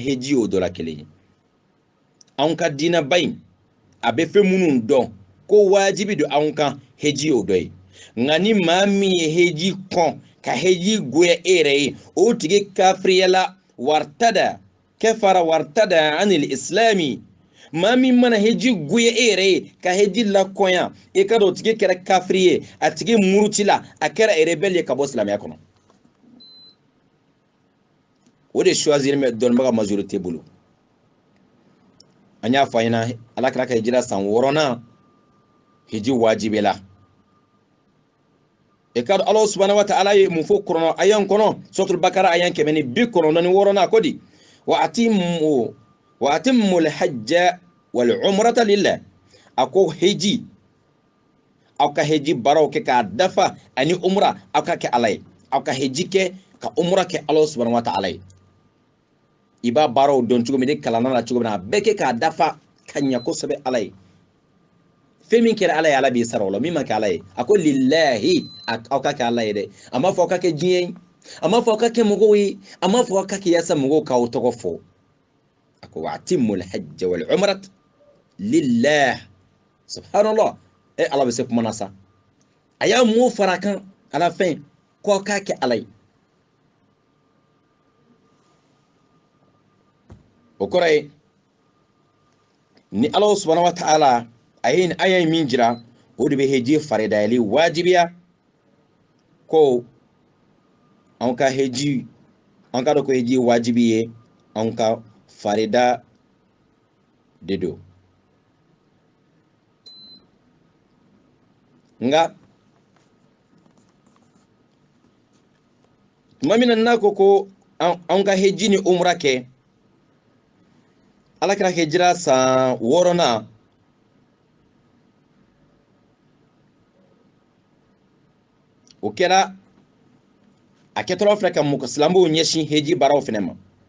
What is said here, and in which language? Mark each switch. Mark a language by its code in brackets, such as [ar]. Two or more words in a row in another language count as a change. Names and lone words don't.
[bm] heji o dɔ la kelen ye anw ka diinaba in a bɛ fɛn minnu dɔn ko wajibi don anw kan heji o dɔ ye nka ni maa min ye heji kɔn ka heji goya e yɛrɛ ye o tigi kafiriyala [ar] وارتد كفر وارتد عن الإسلام [bm] maa min mana heji goya e yɛrɛ ye ka heji lakɔnya e ka dɔn o tigi kɛra kafiri ye a tigi murutila a kɛra rebelle ye ka bɔ silamɛya kɔnɔ o de choisir mɛ dɔnnibaga majorité bolo an y'a fɔ an ɲɛna ala kɛra ka hijira san 6nan hiji wajibi la e ka Allah [ar] سبحانه وتعالى [bm] ye mun fɔ kuranɛ ayan kɔnɔ [ar] سورة البقرة [bm] ayan 196 ko di [ar] وأتموا الحج والعمرة [bm] lillah ako hiji aw ka hiji baraw kɛ k'a dafa ani umra aw ka kɛ ala ye aw ka hiji kɛ ka umra kɛ Allah [ar] سبحانه وتعالى [bm] ye i b'a baaraw dɔn cogo min ni kalanna la cogo min na a bɛɛ kɛ k'a dafa ka ɲɛ kosɛbɛ ala ye fɛn min kɛra ala ye ala b'i sara o la min ma kɛ ala ye a ko lillahi aw ka kɛ ala ye dɛ a m'a fɔ aw ka kɛ diɲɛ ye a m'a fɔ aw ka kɛ mɔgɔw ye a m'a fɔ aw ka kɛ yaasa mɔgɔw k'aw tɔgɔ fɔ a ko [ar] وأتموا الحج والعمرة لله سبحان الله [bm] ala bɛ se kuma na sa a y'a mun fara kan ala fɛn k'aw ka kɛ ala ye o kɔrɔ ye ni Allah [ar] سبحانه وتعالى [bm] a ye aya min jira o de bɛ heji faridayali wajibiya ko an ka heji an ka dɔn ko heji wajibi ye an ka farida de do nga tuma min na ko an ka heji ni umra kɛ ala kɛra hijira san 6nan o kɛra a kɛtɔla filɛ ka silamɛw ɲɛsin heji baaraw fɛnɛ ma